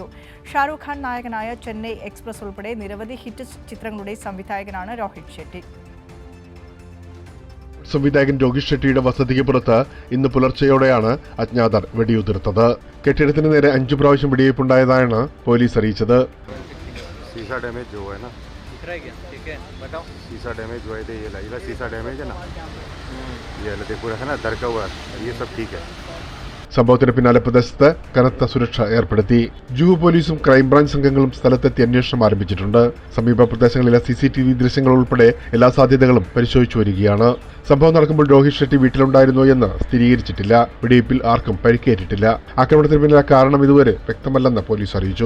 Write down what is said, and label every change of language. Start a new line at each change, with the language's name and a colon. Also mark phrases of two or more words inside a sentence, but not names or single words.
Malayalam: ഷാരൂഖ് ഖാൻ നായകനായ ചെന്നൈ എക്സ്പ്രസ് ഉൾപ്പെടെ നിരവധി ഹിറ്റ് ചിത്രങ്ങളുടെ സംവിധായകനാണ് രോഹിത് ഷെട്ടി. സംവിധായകൻ രോഹിത് ഷെട്ടിയുടെ വസതിക്ക് പുറത്ത് ഇന്ന് പുലർച്ചെയോടെയാണ് അജ്ഞാതർ വെടിയുതിർത്തത്. കെട്ടിടത്തിന് നേരെ 5 പ്രാവശ്യം വെടിവയ്പുണ്ടായതാണ് പോലീസ് അറിയിച്ചത്.
Hindi: शीशा डैमेज हुआ है, ये लगा शीशा डैमेज है ना, ये देखो है ना दरका हुआ, ये सब ठीक है.
Malayalam: സംഭവത്തിന് പിന്നാലെ പ്രദേശത്ത് കനത്ത സുരക്ഷ ഏർപ്പെടുത്തി. ജൂഹു പോലീസും ക്രൈംബ്രാഞ്ച് സംഘങ്ങളും സ്ഥലത്തെത്തി അന്വേഷണം ആരംഭിച്ചിട്ടുണ്ട്. സമീപ പ്രദേശങ്ങളിലെ CCTV ദൃശ്യങ്ങൾ ഉൾപ്പെടെ എല്ലാ സാധ്യതകളും പരിശോധിച്ചു വരികയാണ്. സംഭവം നടക്കുമ്പോൾ രോഹിത് ഷെട്ടി വീട്ടിലുണ്ടായിരുന്നോ എന്ന് സ്ഥിരീകരിച്ചിട്ടില്ല. വെടിവയ്പിൽ ആർക്കും പരിക്കേറ്റിട്ടില്ല. ആക്രമണത്തിന് പിന്നിലെ കാരണം ഇതുവരെ വ്യക്തമല്ലെന്ന് പോലീസ് അറിയിച്ചു.